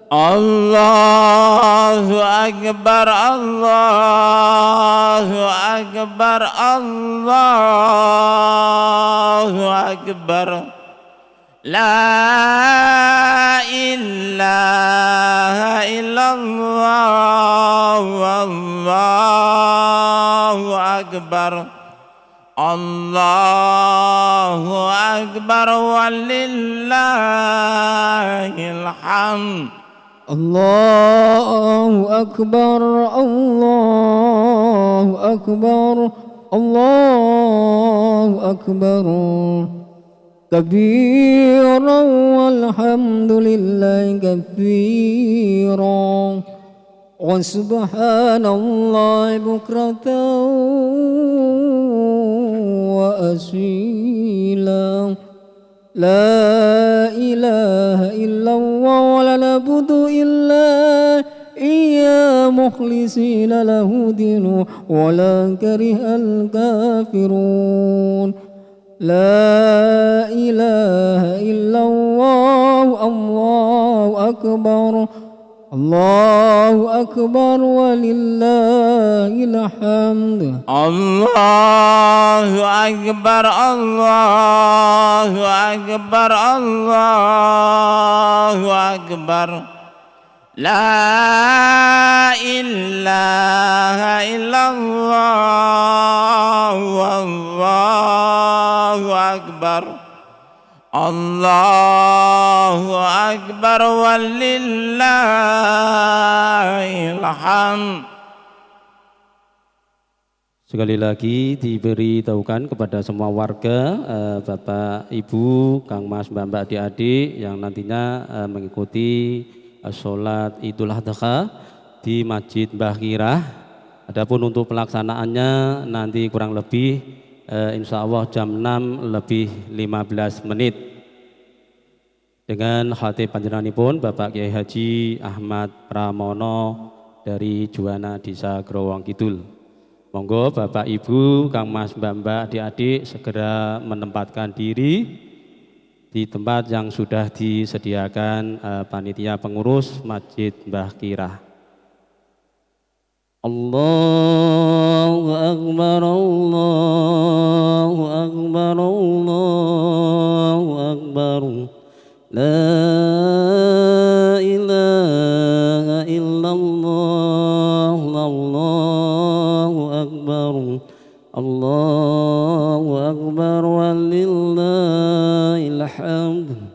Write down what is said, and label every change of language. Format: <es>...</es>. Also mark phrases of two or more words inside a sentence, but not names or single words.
<ar>الله أكبر الله أكبر الله أكبر لا إله إلا الله الله أكبر الله أكبر ولله الحمد الله أكبر الله أكبر الله أكبر كبيرا والحمد لله كثيرا وسبحان الله بكرة وأصيلا لا إله إلا الله ولا نعبد إلا إياه مخلصين له الدين ولو كره الكافرون لا إله إلا الله الله أكبر الله أكبر ولله الحمد الله أكبر الله أكبر الله أكبر لا إله إلا الله الله أكبر الله أكبر ولله الحمد</ar> <id>Sekali lagi diberitahukan kepada semua warga, Bapak, Ibu, Kang Mas, Mbak, adik-adik yang nantinya mengikuti sholat Idul Adha di Masjid Mbah Kirah. Adapun untuk pelaksanaannya nanti kurang lebih</id> <ar>إن شاء الله</ar> <id>jam 6 lebih 15 menit dengan khatib panjenenganipun Bapak Kiai Haji Ahmad Pramono dari Juwana Desa Growong Kidul. Monggo Bapak Ibu, Kang Mas, Mbak, adik-adik segera menempatkan diri di tempat yang sudah disediakan panitia pengurus Masjid Mbah Kirah.</id> <ar>الله أكبر الله أكبر الله أكبر لا إله إلا الله الله أكبر الله أكبر ولله الحمد</ar>